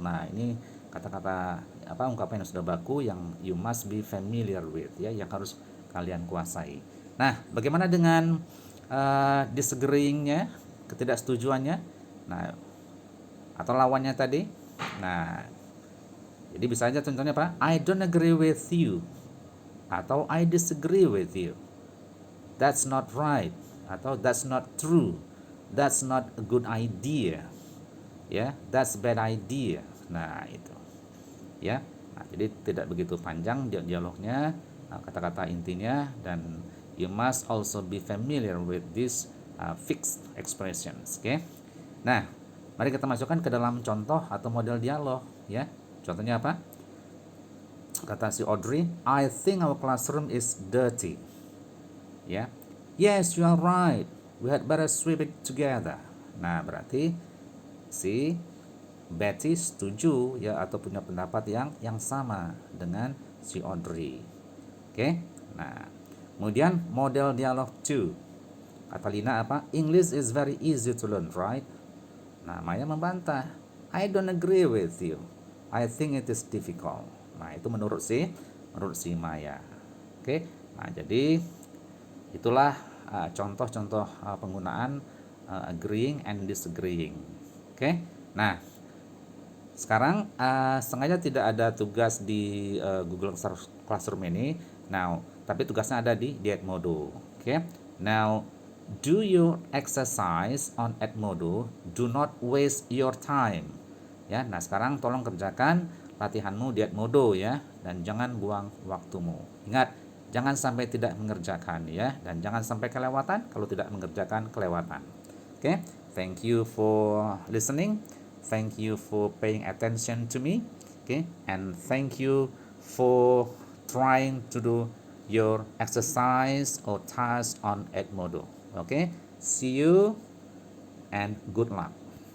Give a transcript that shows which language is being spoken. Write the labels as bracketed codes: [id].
[id] Nah, ini kata-kata ungkapan yang sudah baku yang [en] you must be familiar with [id] ya, yang harus kalian kuasai. Nah, bagaimana dengan disagreeing-nya, ketidaksetujuannya? Nah, atau lawannya tadi. Nah, jadi bisa aja contohnya apa? [en] I don't agree with you atau I disagree with you. That's not right atau that's not true. That's not a good idea. Ya, that's bad idea. Nah, itu. Ya. [id] Nah, jadi tidak begitu panjang dialognya, kata-kata intinya, dan [en] you must also be familiar with these fixed expressions. [id] Oke. Nah, mari kita masukkan ke dalam contoh atau model dialog ya. Contohnya apa? Kata si Audrey, [en] I think our classroom is dirty. Ya. Yes, you are right. We had better sweep it together. [id] Nah, berarti si Betty setuju ya atau punya pendapat yang sama dengan si Audrey. Oke. Nah, kemudian model dialog 2. Kata Lina apa? [en] English is very easy to learn, right? [id] Nah, Maya membantah. [en] I don't agree with you. I think it is difficult. [id] Nah, itu menurut si Maya. Oke. Nah, jadi itulah contoh-contoh penggunaan [en] agreeing and disagreeing. [id] Oke. Nah, sekarang sengaja tidak ada tugas di Google Classroom ini. [en] Now, [id] tapi tugasnya ada di Edmodo. [en] Oke. Now, do your exercise on Edmodo. Do not waste your time. [id] Ya, nah sekarang tolong kerjakan latihanmu di Edmodo ya, dan jangan buang waktumu. Ingat, jangan sampai tidak mengerjakan ya, dan jangan sampai kelewatan. Kalau tidak mengerjakan, kelewatan. [en] Oke, thank you for listening. Thank you for paying attention to me. Okay, and thank you for trying to do your exercise or task on Edmodo. Okay, see you and good luck.